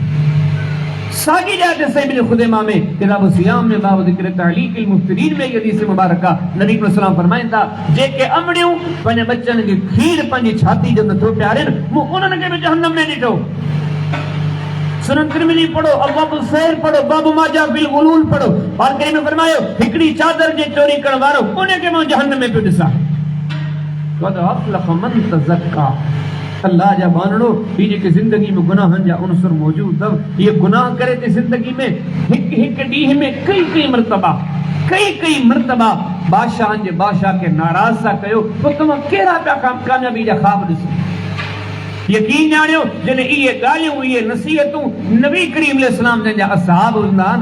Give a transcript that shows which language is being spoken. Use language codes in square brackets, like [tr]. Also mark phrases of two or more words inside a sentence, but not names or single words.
[sd] साॻी ॼाण सहीह जो खुज़ैमा में, किताब सियाम में, बाब ज़िक्र तहलीक़िल मुफ़्तरीन में हदीस मुबारक आहे। नबी [ar] صلى الله عليه وسلم [sd] फरमाईंदा जेके अमड़ियूं पंहिंजे बच्चनि खे खीर पंहिंजी छाती जो नथो पियारनि, मूं उन्हनि खे बि जहन्नम में ॾिठो। सुनन तिरमिज़ी पढ़ो, अब्वाबुस सैर पढ़ो, बाबु मा जा फिल गुलूल पढ़ो। और करीम में फरमायो हिकड़ी चादर जे चोरी करण वारो उन्हें के मां जहन्नम में पियो ॾिसां। [ar] قد أفلح من تزكى. [sd] अल्लाह जा बानड़ो, ही जेके ज़िंदगी में गुनाहनि जा उनसर मौजूद अथव, ये गुनाह करे थी ज़िंदगी में हिक ॾींहं में कई मरतबा बादशाहनि जे बादशाह खे नाराज़ था कयो। पोइ तव्हां कहिड़ा पिया कामयाबी जा ख़्वाब ॾिसो? यकीन ॼाणियो जॾहिं इहे ॻाल्हियूं, इहे नसीहतूं नबी करीम अलैहिस्सलाम जा असहाब हूंदा आहिनि।